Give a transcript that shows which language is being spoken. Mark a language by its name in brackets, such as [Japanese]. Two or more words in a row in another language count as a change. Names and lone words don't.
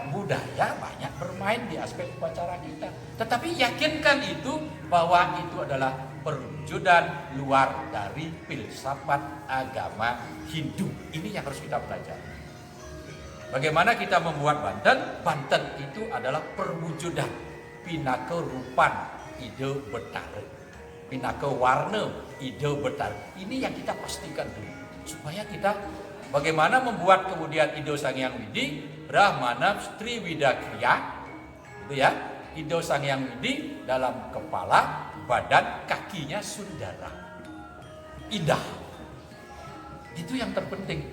[Indonesian] Budaya banyak bermain di aspek upacara kita. Tetapi yakinkan itu bahwa itu adalah perwujudan luar dari filsafat agama Hindu. Ini yang harus kita pelajari. Bagaimana kita membuat Banten? Banten itu adalah perwujudan. [Balinese] Pinaka rupan ide betara, pinaka warna ide betara. [Indonesian] Ini yang kita pastikan dulu, supaya kita bagaimana membuat kemudian Indo Sang Hyang Widi, Brahmana Triwida Kriya, itu ya, Indo Sang Hyang Widi dalam kepala, badan, kakinya sundara. Indah. Itu yang terpenting.